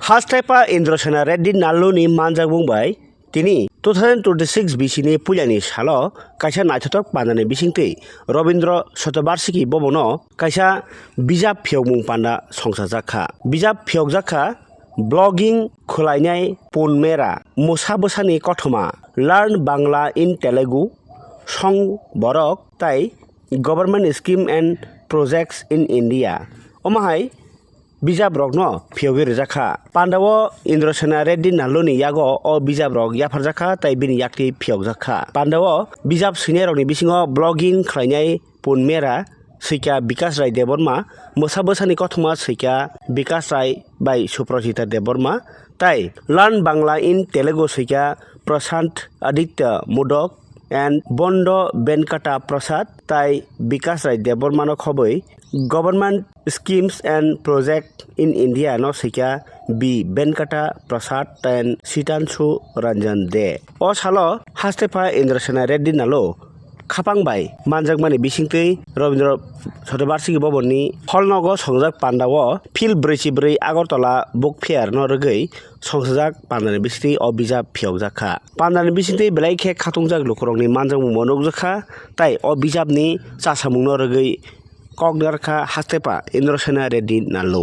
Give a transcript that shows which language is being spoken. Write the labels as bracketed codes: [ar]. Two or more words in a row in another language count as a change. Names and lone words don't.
[trp] हास्थायपा इन्द्रसेना रेड्डी नाल्लुनि मानजाक बुंबाय तिनि 2026 बिसिनि पुजानि साल कायसा नायथावथाव पान्डानि बिसिंथै रबीन्द्र शतबार्षिकी भवन कायसा बिजाब फियगमुं पान्डा संसार जाखा बिजाब फियग जाखा ब्लगिं खुलायनाय पुनमेरा मुसा बोसानि कथमा लार्न बांला इन तेलुगु सं बरक ताई गभर्नमेंट स्कीम एंड प्रोजेक्ट्स इन इंडिया अमाहाय बिजाब रगन फियगिर जाखा पांडाव इन्द्रसेना रेड्डी नाल्लुनि यागो अ बिजाब रग याफार जाखा ताई बिनि याक्ति फियग जाखा पांडाव बिजाब सिने रगनि बिसिङाव ब्लगिं खालायनाय पुनमेरा सैका विकास राय देवर्मा मोसा बोसानि कथमा सैका विकास राय बाय सुप्रजिता देवर्मा ताई लार्न बांला इन तेलुगु सैका प्रशांत आदित्य मुदक एंड बंडो बेनकाटा प्रसाद ताई विकास राय देवर्मान खबै गवर्नमेंट स्कीम्स एंड प्रोजेक्ट इन इंडिया न सैका बी बेनकाटा प्रसाद एंड सीतांशु रंजन दे ओ सालो हास्थायपा इन्द्रसेना रेड्डी नाल्लु खापांबाय मानजाकमानि बिसिंथै रबीन्द्र शतबार्षिकी भवननि हलनग संजाक पान्डाव फिल 44 आगरतला बुक फेयार न रगै संसाजाक पान्डानि बिसिंथै अ बिजाब फियग जाखा पान्डानि बिसिंथै बेलायखे खाथुंजाक लुखरंनि मानजाकमुं मनक जाखा ताई अ बिजाबनि चासामुं न रगै कगनारखा हास्थायपा इन्द्रसेना रेड्डी नाल्लु